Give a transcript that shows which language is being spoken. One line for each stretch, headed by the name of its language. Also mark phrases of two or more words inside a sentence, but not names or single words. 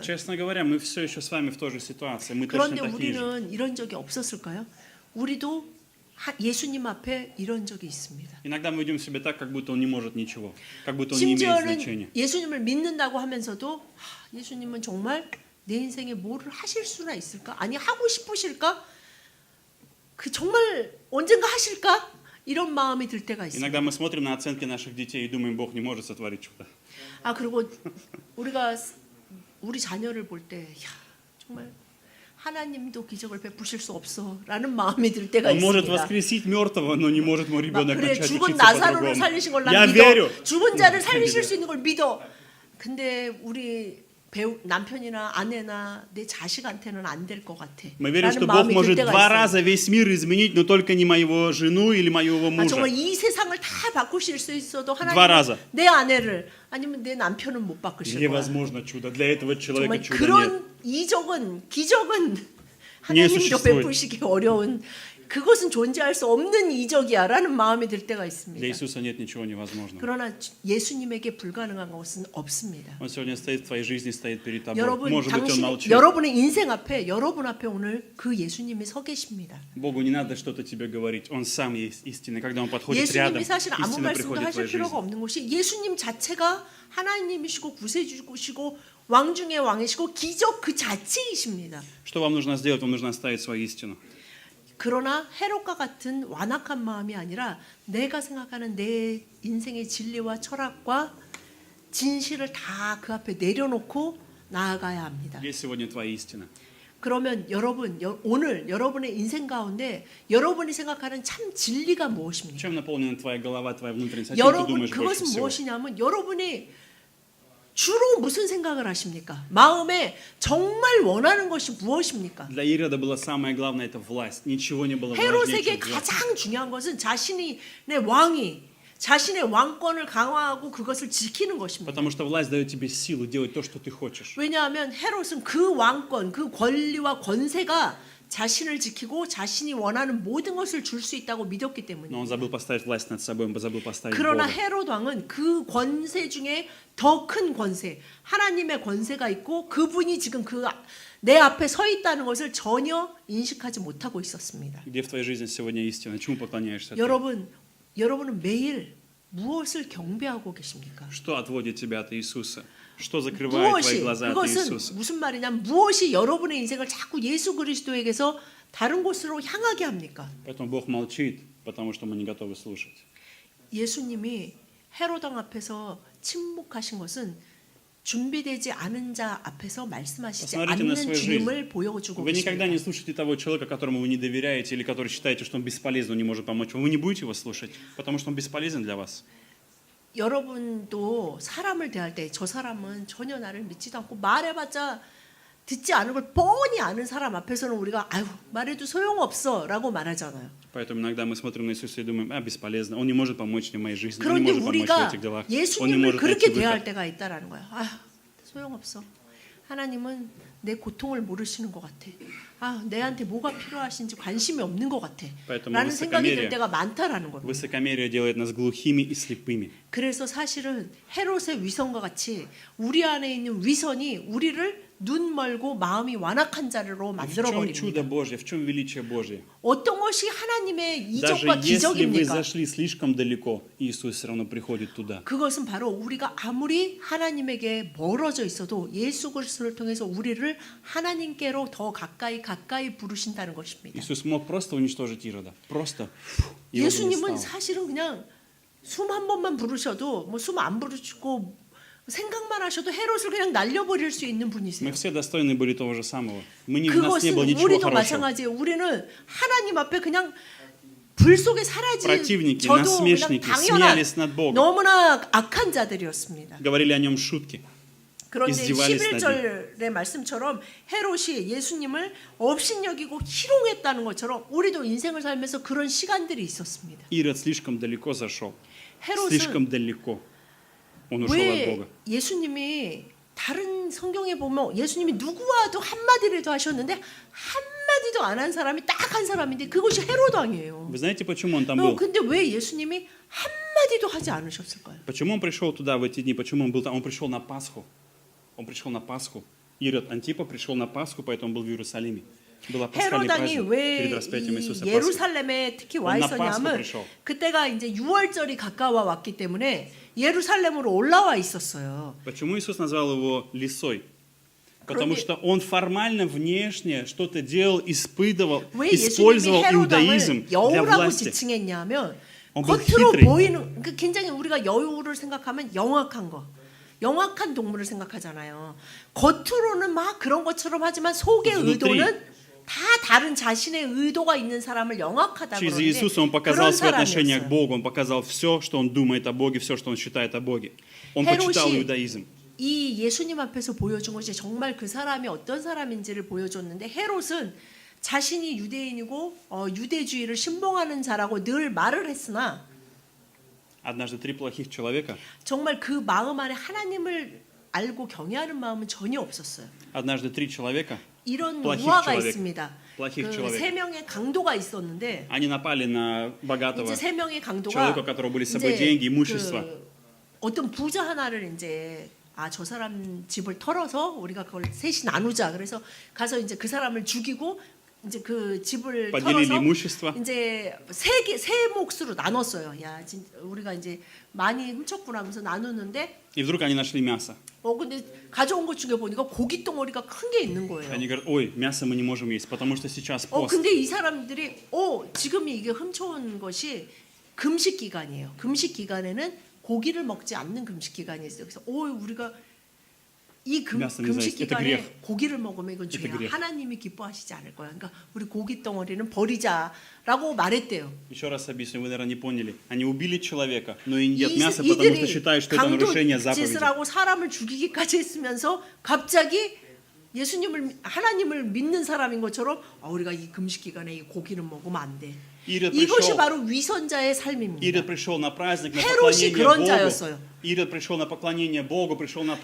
Russian: Честно говоря, мы все еще с вами в той же ситуации, мы точно
Korean: 그런데
Russian: такие же.
Korean: 우리는 이런 적이 없었을까요? 우리도 예수님 앞에 이런 적이 있습니다.
Russian: Иногда мы ведем себя так, как будто Он не может ничего, как будто Он не имеет значения.
Korean: 심지어는 예수님을 믿는다고 하면서도 예수님은 정말 내 인생에 뭐를 하실 수나 있을까? 아니 하고 싶으실까? 그 정말 언젠가 하실까? 이런 마음이 들 때가 있습니다.
Russian: Иногда мы смотрим на оценки наших детей и думаем, Бог не может сотворить чудо.
Korean: 아 그리고 우리가 우리 자녀를 볼 때 야, 정말 하나님도 기적을 베푸실 수 없어라는 마음이 들 때가
Russian: Он может
Korean: 있습니다.
Russian: воскресить мертвого, но не может мой
Korean: 막
Russian: ребенок
Korean: 그래
Russian: начать
Korean: 죽은
Russian: учиться
Korean: 나사로를
Russian: по-другому.
Korean: 살리신 걸
Russian: Я
Korean: 난
Russian: верю.
Korean: 믿어. 죽은 자를 살리실 수 있는 걸 믿어. 근데 우리 남편이나 아내나 내 자식한테는 안 될 것 같아.
Russian: Мы верим,
Korean: 라는
Russian: что Бог
Korean: 마음이 들
Russian: может
Korean: 때가
Russian: два
Korean: 있어요.
Russian: раза весь мир изменить, но только не моего жену или моего
Korean: 아,
Russian: мужа.
Korean: 정말 이 세상을 다 바꾸실 수 있어도
Russian: Два
Korean: 하나님은
Russian: раза.
Korean: 내 아내를 아니면 내 남편은 못 바꾸실 거야.
Russian: Невозможно чудо. Для этого человека
Korean: 정말
Russian: чуда нет.
Korean: 그런 이적은 기적은 예, 하나님도
Russian: существует.
Korean: 베푸시기 어려운 그것은 존재할 수 없는 이적이야라는 마음이 들 때가
Russian: Для
Korean: 있습니다.
Russian: Иисуса нет ничего невозможного.
Korean: 그러나 예수님에게 불가능한 것은 없습니다.
Russian: Он сегодня стоит в твоей жизни, стоит перед тобой.
Korean: 여러분
Russian: Может быть, Он
Korean: 당신
Russian: молчит.
Korean: 여러분의 인생 앞에 여러분 앞에 오늘 그 예수님이 서 계십니다.
Russian: Богу не надо что-то тебе говорить. Он сам есть истина. Когда Он подходит рядом,
Korean: 예수님이 사실 아무
Russian: истина
Korean: 말씀도
Russian: приходит в
Korean: 하실
Russian: твою
Korean: 필요가
Russian: жизнь.
Korean: 없는 것이 예수님 자체가 하나님이시고 구세주시고 왕 중에 왕이시고 기적 그 자체이십니다.
Russian: Что вам нужно сделать? Вам нужно оставить свою истину.
Korean: 그러나 헤롯과 같은 완악한 마음이 아니라 내가 생각하는 내 인생의 진리와 철학과 진실을 다 그 앞에 내려놓고 나아가야 합니다.
Russian: Где сегодня твоя истина?
Korean: 그러면 여러분 오늘 여러분의 인생 가운데 여러분이 생각하는 참 진리가 무엇입니까?
Russian: Чем наполнена твоя голова, твоя внутренность? О чем ты
Korean: 여러분
Russian: думаешь больше
Korean: 그것은
Russian: всего?
Korean: 무엇이냐면 여러분이 주로 무슨 생각을 하십니까? 마음에 정말 원하는 것이 무엇입니까?
Russian: Для Ирода было самое главное это власть. Ничего не было важнее,
Korean: 헤롯에게
Russian: чем власть.
Korean: 가장 중요한 것은 자신의 왕이 자신의 왕권을 강화하고 그것을 지키는 것입니다.
Russian: Потому что власть дает тебе силу делать то, что ты хочешь.
Korean: 왜냐하면 헤롯은 그 왕권, 그 권리와 권세가 자신을 지키고 자신이 원하는 모든 것을 줄 수 있다고 믿었기 때문에.
Russian: Но он забыл поставить власть над собой, он забыл поставить
Korean: 그러나
Russian: Бога.
Korean: 헤롯 왕은 그 권세 중에 더 큰 권세, 하나님의 권세가 있고 그분이 지금 내 앞에 서 있다는 것을 전혀 인식하지 못하고 있었습니다.
Russian: Где в твоей жизни сегодня истина? Чему поклоняешься ты?
Korean: 여러분은 매일 무엇을 경배하고 계십니까?
Russian: Что отводит тебя от Иисуса? Что закрывает твои глаза от
Korean: 그것은
Russian: Иисуса?
Korean: 무슨 말이냐면 무엇이 여러분의 인생을 자꾸 예수 그리스도에게서 다른 곳으로 향하게 합니까?
Russian: Поэтому Бог молчит, потому что мы не готовы слушать.
Korean: 예수님이 헤롯 왕 앞에서 침묵하신 것은 준비되지 않은 자 앞에서 말씀하시지
Russian: Посмотрите на
Korean: 않는
Russian: свою
Korean: 주님을 보여주고
Russian: Вы никогда
Korean: 계십니다.
Russian: не слушаете того человека, которому вы не доверяете или который считаете, что он бесполезен, он не может помочь вам. Вы не будете его слушать, потому что он бесполезен для вас.
Korean: 여러분도 사람을 대할 때 저 사람은 전혀 나를 믿지도 않고 말해봤자 듣지 않은 걸 뻔히 아는 사람 앞에서는 우리가 아유 말해도 소용없어라고 말하잖아요.
Russian: Поэтому иногда мы смотрим на Иисуса и думаем, бесполезно, он не может помочь мне в моей жизни, он не
Korean: 그런데
Russian: может помочь в
Korean: 우리가
Russian: этих делах, он не
Korean: 예수님을
Russian: может найти
Korean: 그렇게 대할
Russian: выход.
Korean: 때가 있다라는 거야. 아유 소용없어. 하나님은 내 고통을 모르시는 것 같아. 아 내한테 뭐가 필요하신지 관심이 없는 것 같아.
Russian: Поэтому
Korean: 라는 생각이 들 때가 많다라는 겁니다.
Russian: Высокомерие делает нас глухими и слепыми.
Korean: 그래서 사실은 헤롯의 위선과 같이 우리 안에 있는 위선이 우리를 눈 멀고 마음이 완악한 자로
Russian: В
Korean: 만들어
Russian: чем чудо
Korean: 버립니다.
Russian: Божье, в чем величие Божье?
Korean: 어떤 것이 하나님의
Russian: Даже
Korean: 이적과
Russian: если вы
Korean: 기적입니까?
Russian: зашли слишком далеко, Иисус все равно приходит туда.
Korean: 그것은 바로 우리가 아무리 하나님에게 멀어져 있어도 예수 그리스도를 통해서 우리를 하나님께로 더 가까이 부르신다는 것입니다.
Russian: Иисус мог просто уничтожить Ирода. Просто. И он бы не
Korean: 예수님은
Russian: стал.
Korean: 사실은 그냥 숨 한 번만 부르셔도 뭐 숨 안 부르시고 생각만 하셔도 헤롯을 그냥 날려버릴 수 있는 분이세요.
Russian: Мы все достойны были того же самого. У нас не
Korean: 그것은
Russian: было ничего
Korean: 우리도
Russian: хорошего.
Korean: 마찬가지예요. 우리는 하나님 앞에 그냥 불 속에 사라진
Russian: Противники,
Korean: 저도 그냥
Russian: насмешники,
Korean: 당연한
Russian: смеялись над Богом.
Korean: 너무나 악한 자들이었습니다.
Russian: Говорили о нем шутки.
Korean: 그런데 이스디발리스 11절의 말씀처럼 헤롯이 예수님을 업신여기고 희롱했다는 것처럼 우리도 인생을 살면서 그런 시간들이 있었습니다.
Russian: Ирод слишком далеко зашел.
Korean: 헤롯은
Russian: Слишком далеко. Он ушел от
Korean: 왜
Russian: Бога.
Korean: 예수님이 다른 성경에 보면 예수님이 누구와도 한마디라도 하셨는데 한마디도 안 한 사람이 딱 한 사람인데 그것이 헤롯 왕이에요.
Russian: Вы знаете, почему он там был?
Korean: 근데 왜 예수님이 한마디도 하지 않으셨을까요?
Russian: Почему он пришел туда в эти дни? Почему он был там? Он пришел на Пасху. Он пришел на Пасху. Ирод Антипа пришел на Пасху, поэтому он был в Иерусалиме. Был пасхальный
Korean: 헤롯 왕이
Russian: праздник
Korean: 왜
Russian: перед распятием Иисуса
Korean: 이
Russian: Пасхи.
Korean: 예루살렘에 특히 와
French: On n'a
Korean: 있었냐면
French: pas compris.
Korean: 그때가 이제 6월절이 가까워 왔기 때문에 예루살렘으로 올라와 있었어요.
Russian: Почему Иисус назвал его лисой? Потому
Korean: 그런데-
Russian: что он формально, внешне что-то делал, испытывал,
Korean: 왜
Russian: использовал
Korean: 예수님이
Russian: иудаизм
Korean: 헤롯
Russian: для
Korean: 왕을 여우라고
Russian: власти.
Korean: 지칭했냐면
Russian: Он был
Korean: 겉으로
Russian: хитрый.
Korean: 보이는 굉장히 우리가 여우를 생각하면 영악한 거, 영악한 동물을 생각하잖아요. 겉으로는 막 그런 것처럼 하지만 속의
Russian: Внутри.
Korean: 의도는 다 다른 자신의 의도가 있는 사람을 영악하다
Russian: Через
Korean: 그러는데
Russian: Иисуса он показал
Korean: 그런
Russian: свое отношение к
Korean: 사람이었어요.
Russian: Богу, он показал все, что он думает о Боге, все, что он считает о Боге. Он почитал
Korean: 헤롯이
Russian: иудаизм.
Korean: 이 예수님 앞에서 보여준 것이 정말 그 사람이 어떤 사람인지를 보여줬는데 헤롯은 자신이 유대인이고 유대주의를 신봉하는 자라고 늘 말을 했으나
Russian: Однажды три плохих человека,
Korean: 정말 그 마음 안에 하나님을 알고 경외하는 마음은 전혀 없었어요.
Russian: однажды три человека,
Korean: 이런
Russian: плохих
Korean: 우화가
Russian: человек,
Korean: 있습니다.
Russian: плохих
Korean: 그
Russian: человек.
Korean: 세 명의 강도가 있었는데
Russian: они напали на богатого
Korean: 이제 세 명의 강도가
Russian: человека, у которого были с собой
Korean: 이제
Russian: деньги, имущество.
Korean: 어떤 부자 하나를 이제 저 사람 집을 털어서 우리가 그걸 셋이 나누자. 그래서 가서 이제 그 사람을 죽이고 이제 그 집을
Russian: поделили
Korean: 털어서
Russian: имущество.
Korean: 이제 세 몫으로 나눴어요. 야, 우리가 이제 많이 훔쳤구나 하면서 나누는데
Russian: И вдруг они нашли мясо.
Korean: 근데 가져온 것 중에 보니까 고기 덩어리가 큰 게 있는 거예요.
Russian: Они говорят, ой, мясо мы не можем есть, потому что сейчас пост.
Korean: 근데 이 사람들이 지금 이게 훔쳐온 것이 금식 기간이에요. 금식 기간에는 고기를 먹지 않는 금식 기간이 있어요. 그래서 우리가 이 금식 기간에 고기를 먹으면 이건 죄야. 하나님이 기뻐하시지 않을 거야. 그러니까 우리 고기 덩어리는 버리자라고 말했대요.
Russian: Еще раз объясню, вы, наверное, не поняли. Они убили человека, но и не едят мясо, потому что считают, что это нарушение заповеди.
Korean: 짓을 하고 사람을 죽이기까지 했으면서 갑자기 하나님을 믿는 사람인 것처럼 우리가 이 금식 기간에 이 고기는 먹으면 안 돼. 이것이 바로 위선자의 삶입니다.
Russian: Ирод пришел на праздник, на
Korean: 헤롯이
Russian: поклонение
Korean: 그런
Russian: Богу.
Korean: 자였어요.
Russian: Ирод пришел на поклонение Богу, пришел на